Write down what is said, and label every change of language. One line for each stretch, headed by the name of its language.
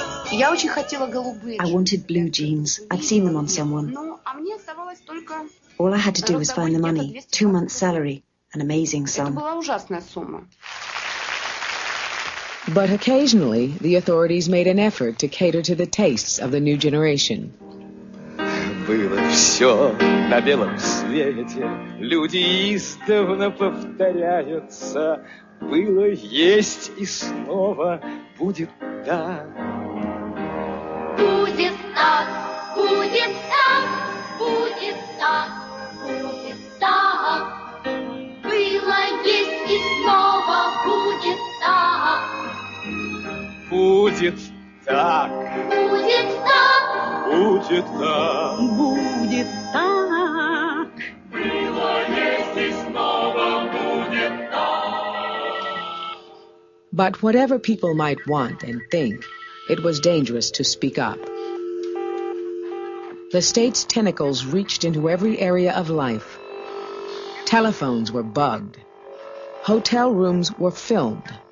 English: I wanted blue jeans. I'd seen them on someone. All I had to do was find the money. 2 months' salary. An amazing sum. But occasionally, the authorities made an effort to cater to the tastes of the new generation.
Russian: Было все на белом свете, люди издавна повторяются. Было, есть и снова будет так. Будет так, будет так, будет так, будет так. Было, есть и снова будет так. Будет так. Будет так. Будет так. Будет так. Было, есть и снова будет так.
English: But whatever people might want and think, it was dangerous to speak up. The state's tentacles reached into every area of life. Telephones were bugged. Hotel rooms were filmed.